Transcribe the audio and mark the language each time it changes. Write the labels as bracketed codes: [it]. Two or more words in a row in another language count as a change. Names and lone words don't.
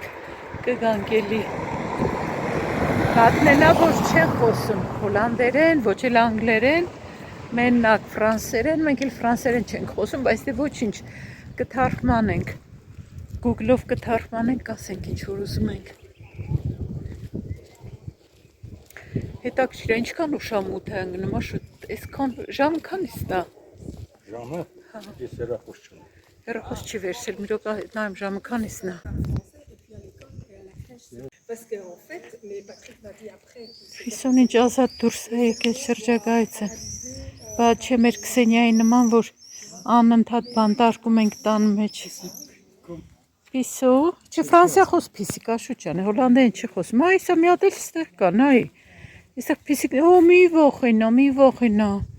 [hy] կգանք էլի։ Պատմենա, որ չեն խոսում հոլանդերեն, ոչ էլ անգլերեն, մենակ ֆրանսերեն, մենք էլ ֆրանսերեն չենք խոսում, բայց դե ոչինչ, կթարգմանենք, Google-ով կթարգմանենք, ասենք ինչ որ ուզում ենք։ Հետաքրքիր է, ինչքան ուշամուտ է ընկնում, Աշոտ, այսքան ժամը քանիսն է։ Ժամը ես հեռախոս չունեմ։ Հեռախոս չի վերցել, մի րոպե նայեմ ժամը քանիսն է։ [fr] Parce qu'en fait, mais Patrick m'a dit après. [hy] Իսուն ինչ ազատ դուրս է եկել շրջագայցը։ Բա չէ մեր Քսենիայի նման, որ անընդհատ բանտարկում ենք տան մեջ։ Պիսո, չէ ֆրանսիախոս փիսիկ Աշուչյան է, հոլանդերեն չի խոսում։ Այս մի հատ էլ ստեղ կա, նայ։ Այստեղ փիսիկ, օ մի ողինա։